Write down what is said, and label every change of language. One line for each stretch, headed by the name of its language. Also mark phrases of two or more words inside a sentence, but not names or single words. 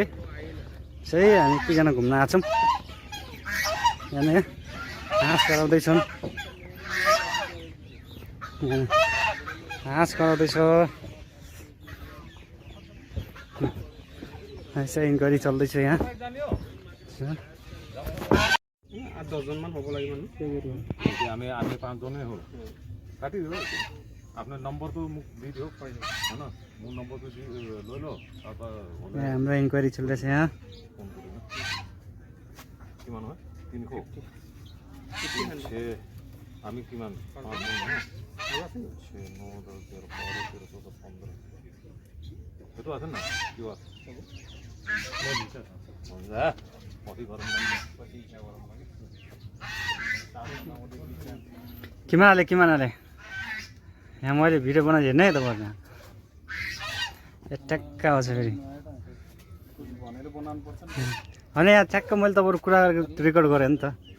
Nepali: चाहिँ हामी कतिजना घुम्न आएको छौँ। यहाँ हाँस गराउँदैछौँ, हाँस गराउँदैछ। यसै इन्क्वायरी चल्दैछ यहाँ।
Assamese: 8-10 জনমান হ'ব লাগিব আমি 5 জনেই হ'ল। কাটি দিওঁ আপোনাৰ নম্বৰটো মোক দি দিয়ক হয় ন, মোৰ নম্বৰটো লৈ লওক।
Nepali: हाम्रो इन्क्वायरी चल्दैछ यहाँ।
Assamese: ফোন কৰি কিমান হয় 300 আমি কিমান 5 জন 6 9 10 11 12 13 14 15 সেইটো আছে না কিয় আছে
Nepali: किमाले यहाँ मैले भिडियो बनाएर हेर्ने है तपाईँ। ट्याक्क आउँछ फेरि होइन, यहाँ ठ्याक्क मैले तपाईँहरू कुरा रेकर्ड गरेँ नि त।